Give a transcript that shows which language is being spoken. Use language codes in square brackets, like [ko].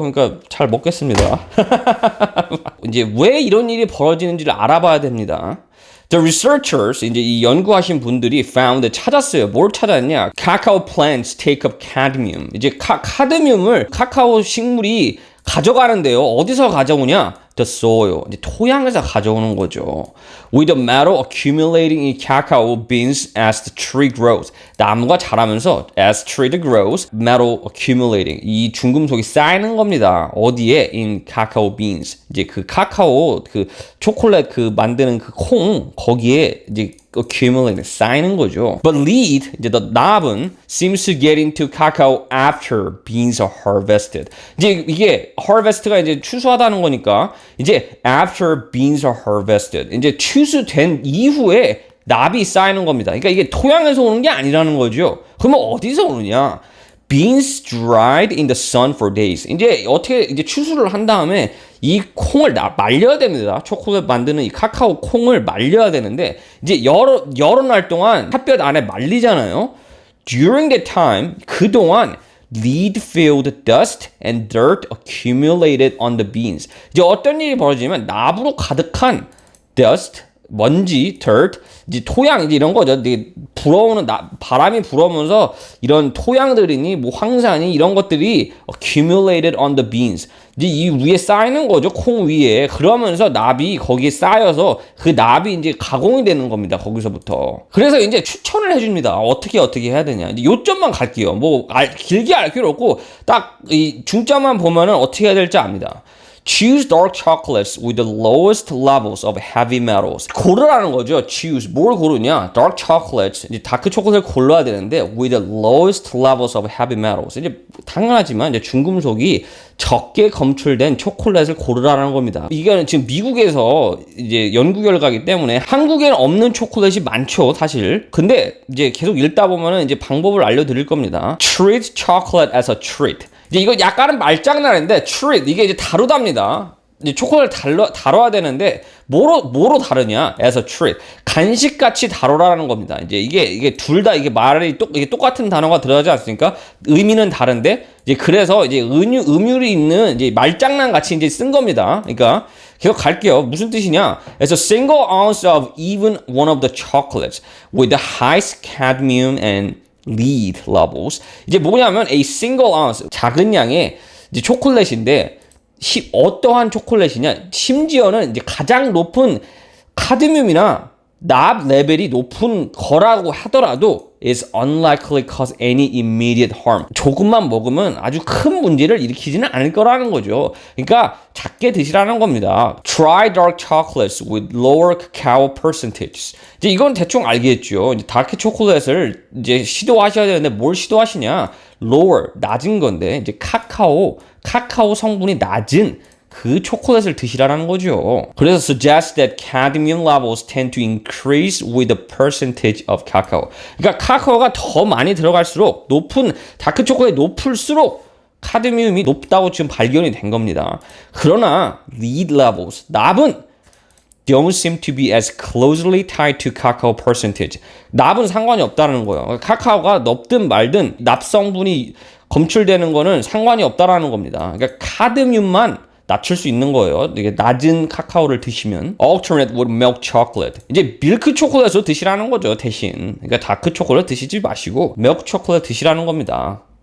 [ko] 그러니까 잘 먹겠습니다. 이제 왜 이런 일이 벌어지는지를 알아봐야 됩니다. [en] The researchers, [ko] 이제 이 연구하신 분들이 찾았어요. 뭘 찾았냐? [en] Cacao plants take up cadmium. [ko] 이제 카드뮴을 카카오 식물이 가져가는데요. 어디서 가져오냐? [en] The soil. [ko] 이제 토양에서 가져오는 거죠. [en] With the metal accumulating in cacao beans as the tree grows. [ko] 나무가 자라면서 [en] as tree grows, metal accumulating. [ko] 이 중금속이 쌓이는 겁니다. 어디에? [en] In cacao beans. [ko] 이제 그 카카오, 그 초콜릿 그 만드는 그 콩, 거기에 이제 accumulating, 쌓이는 거죠. [en] But lead, [ko] 이제 납은 [en] seems to get into cacao after beans are harvested. [ko] 이제 이게 harvest가 이제 추수하다는 거니까 이제 [en] after beans are harvested. [ko] 이제 추수된 이후에 납이 쌓이는 겁니다. 그러니까 이게 토양에서 오는 게 아니라는 거죠. 그러면 어디서 오느냐? [en] Beans dried in the sun for days. [ko] 이제 어떻게 이제 추수를 한 다음에 이 콩을 말려야 됩니다. 초콜릿 만드는 이 카카오 콩을 말려야 되는데 이제 여러 날 동안 햇볕 안에 말리잖아요. [en] During that time, [ko] 그동안 [en] lead-filled dust and dirt accumulated on the beans. [ko] 이제 어떤 일이 벌어지면 납으로 가득한 dust, 먼지, dirt, 이제 토양, 이제 이런 거죠. 이제 바람이 불어오면서 이런 토양들이니, 뭐 황산이 이런 것들이 [en] accumulated on the beans. [ko] 이제 이 위에 쌓이는 거죠. 콩 위에. 그러면서 납이 거기에 쌓여서 그 납이 이제 가공이 되는 겁니다. 거기서부터. 그래서 이제 추천을 해줍니다. 어떻게 해야 되냐. 이제 요점만 갈게요. 뭐, 길게 알 필요 없고, 딱 이 중점만 보면은 어떻게 해야 될지 압니다. [en] Choose dark chocolates with the lowest levels of heavy metals. [ko] 고르라는 거죠. Choose. 뭘 고르냐? Dark chocolates. 이제 다크 초콜릿을 골라야 되는데 [en] with the lowest levels of heavy metals. [ko] 이제 당연하지만 이제 중금속이 적게 검출된 초콜릿을 고르라는 겁니다. 이게 지금 미국에서 이제 연구 결과이기 때문에 한국에는 없는 초콜릿이 많죠, 사실. 근데 이제 계속 읽다 보면은 이제 방법을 알려드릴 겁니다. [en] Treat chocolate as a treat. [ko] 이제 이거 약간은 말장난인데 treat 이게 이제 다루답니다. 이제 초콜릿을 다뤄야 되는데 뭐로 다르냐? [en] as a treat. [ko] 간식같이 다루라는 겁니다. 이제 이게 둘 다 이게 말이 이게 똑같은 단어가 들어가지 않습니까? 의미는 다른데 이제 그래서 이제 음율이 있는 이제 말장난 같이 이제 쓴 겁니다. 그러니까 계속 갈게요. 무슨 뜻이냐? [en] As a single ounce of even one of the chocolates with the highest cadmium and lead levels. [ko] 이제 뭐냐면 [en] a single ounce [ko] 작은 양의 이제 초콜릿인데 어떠한 초콜릿이냐? 심지어는 이제 가장 높은 카드뮴이나 납 레벨이 높은 거라고 하더라도 [en] is unlikely cause any immediate harm. [ko] 조금만 먹으면 아주 큰 문제를 일으키지는 않을 거라는 거죠. 그러니까 작게 드시라는 겁니다. [en] Try dark chocolates with lower cacao percentages. [ko] 이제 이건 대충 알겠죠. 이제 다크 초콜릿을 이제 시도하셔야 되는데 뭘 시도하시냐? Lower, 낮은 건데 이제 카카오 성분이 낮은 그 초콜릿을 드시라는 거죠. 그래서 [en] suggest that cadmium levels tend to increase with the percentage of cacao. [ko] 그러니까 카카오가 더 많이 들어갈수록 높은 다크 초콜릿이 높을수록 카드뮴이 높다고 지금 발견이 된 겁니다. 그러나 [en] lead levels, [ko] 납은 [en] don't seem to be as closely tied to cacao percentage. [ko] 납은 상관이 없다는 거예요. 카카오가 높든 말든 납 성분이 검출되는 거는 상관이 없다라는 겁니다. 그러니까 카드뮴만 낮출 수 있는 거예요. 이게 낮은 카카오를 드시면 [en] alternate with milk chocolate. [ko] 이제 밀크 초콜릿을 드시라는 거죠, 대신. 그러니까 다크 초콜릿 드시지 마시고 밀크 초콜릿 드시라는 겁니다.